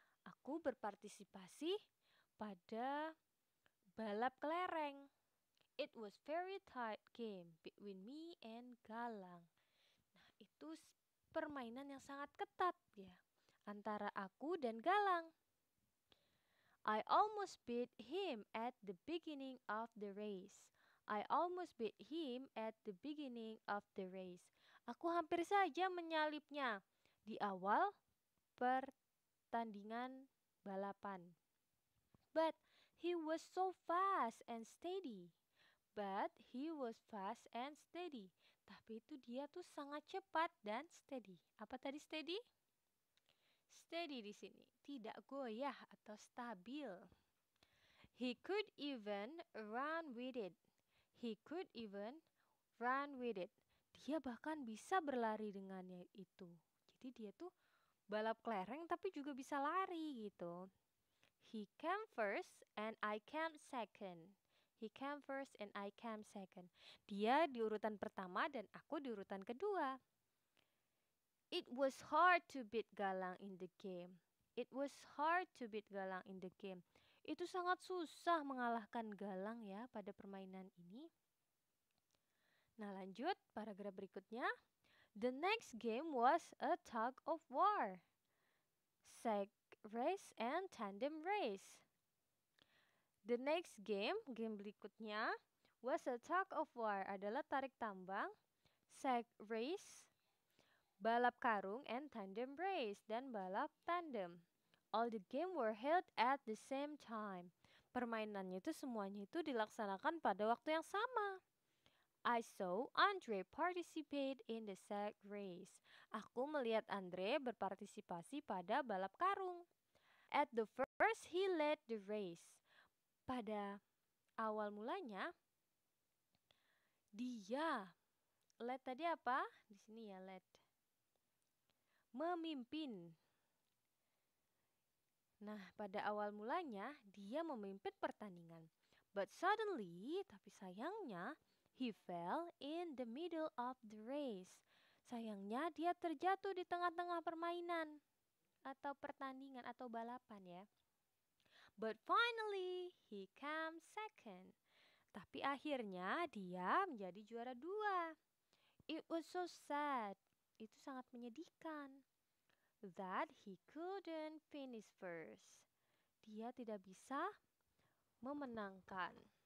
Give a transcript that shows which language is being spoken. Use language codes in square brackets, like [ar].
[id] Aku berpartisipasi pada balap kelereng. [en] It was very tight game between me and Galang. [id] Nah, itu permainan yang sangat ketat ya antara aku dan Galang. [en] I almost beat him at the beginning of the race. I almost beat him at the beginning of the race. [id] Aku hampir saja menyalipnya di awal pertandingan balapan. [en] But he was so fast and steady. But he was fast and steady. [id] Tapi itu dia tuh sangat cepat dan steady. Apa tadi steady? Steady di sini, tidak goyah atau stabil. [en] He could even run with it. He could even run with it. [id] Dia bahkan bisa berlari dengannya itu. Jadi dia tuh balap kelereng tapi juga bisa lari gitu. [en] He came first and I came second. He came first and I came second. [id] Dia di urutan pertama dan aku di urutan kedua. [en] It was hard to beat Galang in the game. It was hard to beat Galang in the game. [id] Itu sangat susah mengalahkan Galang ya pada permainan ini. Nah, lanjut paragraf berikutnya. [en] The next game was a tug of war, sack race and tandem race. The next game [id] berikutnya [en] was a tug of war, [id] adalah tarik tambang, [en] sack race, [id] balap karung, [en] and tandem race, [id] dan balap tandem. [en] All the game were held at the same time. [id] Permainannya itu semuanya itu dilaksanakan pada waktu yang sama. [en] I saw Andre participate in the sack race. [id] Aku melihat Andre berpartisipasi pada balap karung. [en] At the first, he led the race. [id] Pada awal mulanya, dia led tadi apa? Di sini ya led. Memimpin. Nah, pada awal mulanya dia memimpin pertandingan. [en] But suddenly, [id] tapi sayangnya, [en] he fell in the middle of the race. [id] Sayangnya dia terjatuh di tengah-tengah permainan atau pertandingan atau balapan ya. [en] But finally, he came second. [id] Tapi akhirnya dia menjadi juara 2. [en] It was so sad. [id] Itu sangat menyedihkan. [en] That he couldn't finish first. [id] Dia tidak bisa memenangkan.